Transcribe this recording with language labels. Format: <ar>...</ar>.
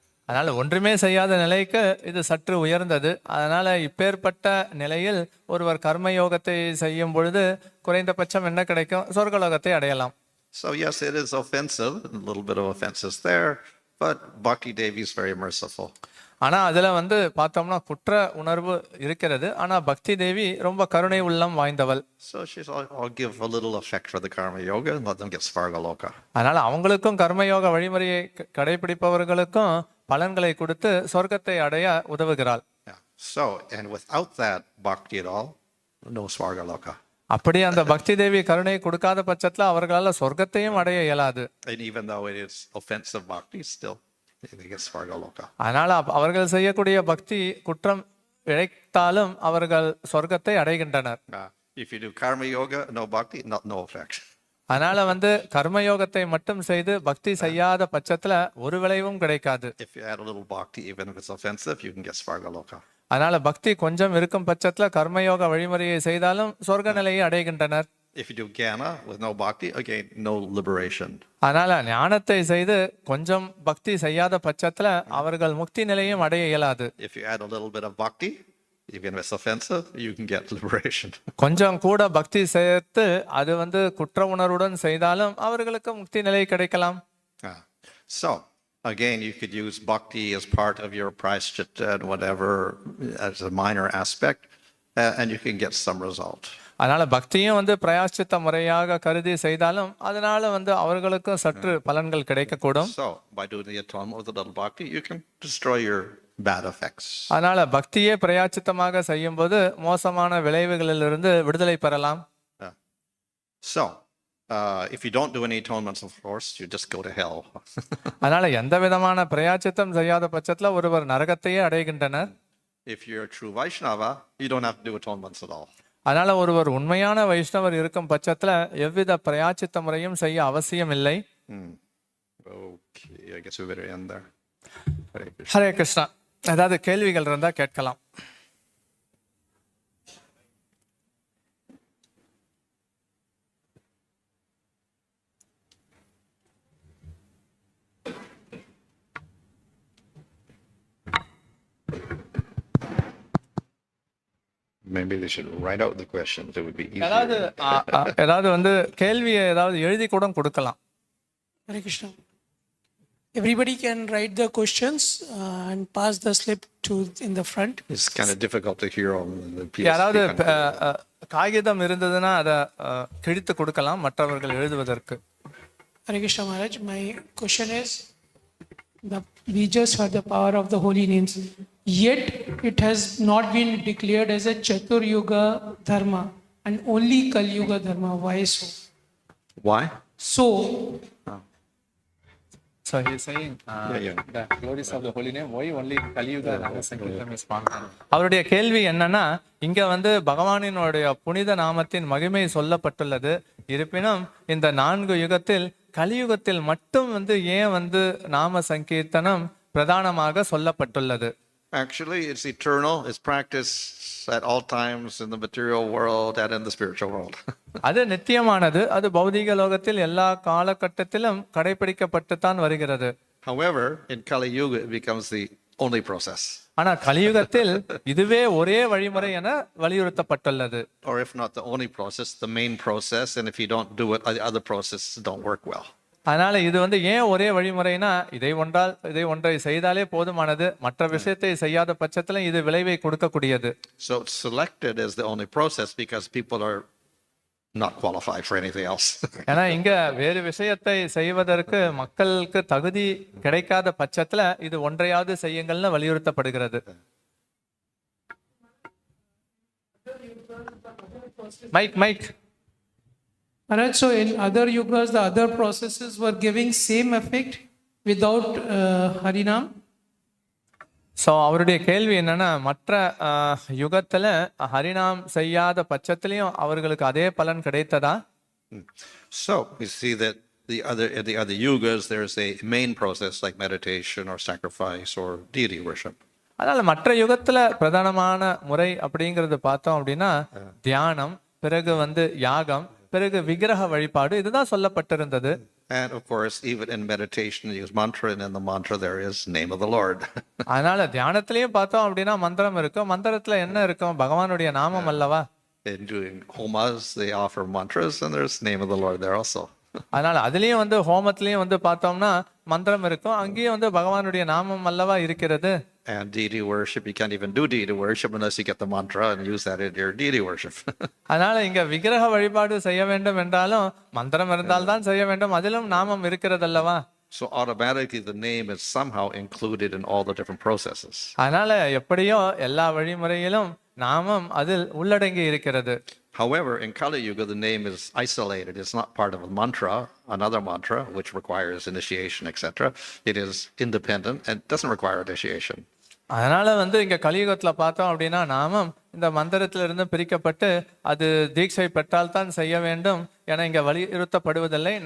<ta>அதனால ஒன்றுமே செய்யாத நிலைக்கு இது சற்று உயர்ந்தது. அதனால இப்பேற்பட்ட நிலையில் ஒருவர் கர்மயோகத்தை செய்யும் பொழுது குறைந்தபட்சம் என்ன கிடைக்கும்? சொர்க்கலோகத்தை அடையலாம்.</ta> <en>So yes, it is offensive, a little bit of offense is there, but Bhakti Devi is very merciful.</en> <ta>ஆனா அதுல பார்த்தோம்னா குற்ற உணர்வு இருக்கிறது. ஆனா பக்தி தேவி ரொம்ப கருணை உள்ளம் வாய்ந்தவள்.</ta> <en>So I'll give a little effect for the karma yoga and let them get svargaloka.</en> <ta>அதனால அவங்களுக்கும் கர்மயோக வழிமுறையை கடைபிடிப்பவர்களுக்கும் பலன்களை கொடுத்து சொர்க்கத்தை அடைய உதவுகிறாள்.</ta> <en>Yeah. So and without that bhakti at all, no Svargaloka.</en> <ta>அப்படி அந்த பக்தி தேவி கருணை கொடுக்காத பட்சத்துல அவர்களால சொர்க்கத்தையும் அடைய இயலாது.</ta> <en>And even though it is offensive bhakti, still they get Svargaloka.</en> <ta>அதனால அவர்கள் செய்யக்கூடிய பக்தி குற்றம் இழைத்தாலும் அவர்கள் சொர்க்கத்தை அடைகின்றனர்.</ta> <en>If you do karma yoga, no bhakti, no effect.</en> <ta>அதனால கர்மயோகத்தை மட்டும் செய்து பக்தி செய்யாத பட்சத்துல ஒரு விளைவும் கிடைக்காது.</ta> <en>If you add a little bhakti, even if it's offensive, you can get Svargaloka.</en> <ta>அதனால பக்தி கொஞ்சம் இருக்கும் பட்சத்துல கர்மயோக வழிமுறையை செய்தாலும் சொர்க்க நிலையை அடைகின்றனர்.</ta> <en>If you do jnana with no bhakti, again, no liberation.</en> <ta>அதனால ஞானத்தை செய்து கொஞ்சம் பக்தி செய்யாத பட்சத்துல அவர்கள் முக்தி நிலையும் அடைய இயலாது.</ta> <en>If you add a little bit of bhakti, even if it's offensive, you can get liberation.</en> <ta>கொஞ்சம் கூட பக்தி சேர்த்து அது குற்ற உணர்வுடன் செய்தாலும் அவர்களுக்கு முக்தி நிலை கிடைக்கலாம்.</ta> <en>So again, you could use bhakti as part of your prayaschitta and whatever as a minor aspect, and you can get some result.</en> <ta>அதனால பக்தியும் பிரயாஷ்சித்த முறையாக கருதி செய்தாலும் அதனால அவர்களுக்கும் சற்று பலன்கள் கிடைக்கக்கூடும்.</ta> <en>So by doing the atonement with a little bhakti, you can destroy your bad effects.</en> <ta>அதனால பக்தியே பிரயாச்சித்தமாக செய்யும்போது மோசமான விளைவுகளிலிருந்து விடுதலை பெறலாம்.</ta> <en>So if you don't do any atonements, of course, you just go to hell.</en> <ta>அதனால எந்த விதமான பிரயாச்சித்தம் செய்யாத பட்சத்துல ஒருவர் நரகத்தையே அடைகின்றனர்.</ta> <en>If you're a true Vaishnava, you don't have to do atonements at all.</en> <ta>அதனால ஒருவர் உண்மையான வைஷ்ணவர் இருக்கும் பட்சத்துல எவ்வித பிரயாச்சித்த முறையும் செய்ய அவசியம் இல்லை.</ta> <en>Okay, I guess we better end there.</en> <ta>Hare Krishna. ஏதாவது கேள்விகள் இருந்தா கேட்கலாம்.</ta> <en>Maybe they should write out the questions. It would be easier.</en> <ta>ஏதாவது கேள்வியை ஏதாவது எழுதி கூட கொடுக்கலாம்.</ta> <en>Hare Krishna. Everybody can write the questions and pass the slip to in the front. It's kind of difficult to hear on the PS.</en> <ta>யாராவது காகிதம் இருந்ததுன்னா அதை கிழித்து கொடுக்கலாம் மற்றவர்கள் எழுதுவதற்கு.</ta> <en>Hare Krishna Maharaj, my question is, we just heard the power of the holy names, yet it has not been declared as a Chatur Yuga Dharma and only Kali Yuga Dharma. Why so? Why? So, So he is saying the glories of the holy name, why only Kali Yuga Ranga Sankirtam is found.</en> <ta>அவருடைய கேள்வி என்னன்னா, இங்க பகவானினுடைய புனித நாமத்தின் மகிமை சொல்லப்பட்டுள்ளது. இருப்பினும் இந்த 4 யுகத்தில் கலியுகத்தில் மட்டும் ஏன் நாம சங்கீர்த்தனம் பிரதானமாக சொல்லப்பட்டுள்ளது?</ta> <en>Actually, it's eternal. It's practiced at all times in the material world and in the spiritual world.</en> <ta>அது நித்தியமானது. அது பௌதிக லோகத்தில் எல்லா காலகட்டத்திலும் கடைபிடிக்கப்பட்டு தான் வருகிறது.</ta> <en>However, in Kali Yuga, it becomes the only process.</en> <ta>ஆனா கலியுகத்தில் இதுவே ஒரே வழிமுறை என வலியுறுத்தப்பட்டுள்ளது.</ta> <en>Or if not the only process, the main process. And if you don't do it, the other processes don't work well.</en> <ta>அதனால இது ஏன் ஒரே வழிமுறைனா, இதை ஒன்றை செய்தாலே போதுமானது. மற்ற விஷயத்தை செய்யாத பட்சத்துல இது விளைவை கொடுக்கக்கூடியது.</ta> <en>So it's selected as the only process because people are not qualified for anything else.</en> <ta>ஏன்னா இங்க வேறு விஷயத்தை செய்வதற்கு மக்களுக்கு தகுதி கிடைக்காத பட்சத்துல இது ஒன்றையாவது செய்யுங்கள்னு வலியுறுத்தப்படுகிறது.</ta> <en>Mic. Maharaj, so in other yugas, the other processes were giving same effect without Harinam.</en> <ta>So அவருடைய கேள்வி என்னன்னா, மற்ற யுகத்துல ஹரிநாம் செய்யாத பட்சத்திலையும் அவர்களுக்கு அதே பலன் கிடைத்ததா?</ta> <en>So we see that the other yugas, there's a main process like meditation or sacrifice or deity worship.</en> <ta>அதனால மற்ற யுகத்துல பிரதானமான முறை அப்படிங்கறது பார்த்தோம் அப்படின்னா தியானம், பிறகு யாகம், பிறகு விக்கிரக வழிபாடு, இதுதான் சொல்லப்பட்டிருந்தது.</ta> <en>And of course, even in meditation, you use mantra, and in the mantra there is name of the Lord.</en> <ta>அதனால தியானத்திலயும் பார்த்தோம் அப்படின்னா மந்திரம் இருக்கும். மந்திரத்துல என்ன இருக்கும்? பகவானுடைய நாமம் அல்லவா?</ta> <en>In doing homas, they offer mantras, and there's name of the Lord there also.</en> <ta>அதனால அதுலயும் ஹோமத்திலயும் பார்த்தோம்னா மந்திரம் இருக்கும். அங்கேயும் பகவானுடைய நாமம் அல்லவா இருக்கிறது.</ta> <en>And deity worship, you can't even do deity worship unless you get the mantra and use that in your deity worship.</en> <ta>அதனால இங்க விக்கிரக வழிபாடு செய்ய வேண்டும் என்றாலும் மந்திரம் இருந்தால் தான் செய்ய வேண்டும். அதிலும் நாமம் இருக்கிறது அல்லவா?</ta> <en>So automatically the name is somehow included in all the different processes.</en> <ta>அதனால எப்படியோ எல்லா வழிமுறையிலும் நாமம் அதில் உள்ளடங்கி இருக்கிறது.</ta> <en>However, in Kali Yuga, the name is isolated. It's not part of a mantra, another mantra, which requires initiation, etc. It is independent and doesn't require initiation.</en> <ta>அதனால இங்க கலியுகத்துல பார்த்தோம் அப்படின்னா நாமம் இந்த மந்திரத்திலிருந்து பிரிக்கப்பட்டு அது தீட்சை பெற்றால் தான் செய்ய வேண்டும் என இங்க வலியுறுத்தப்படுவதில்லை.</ta>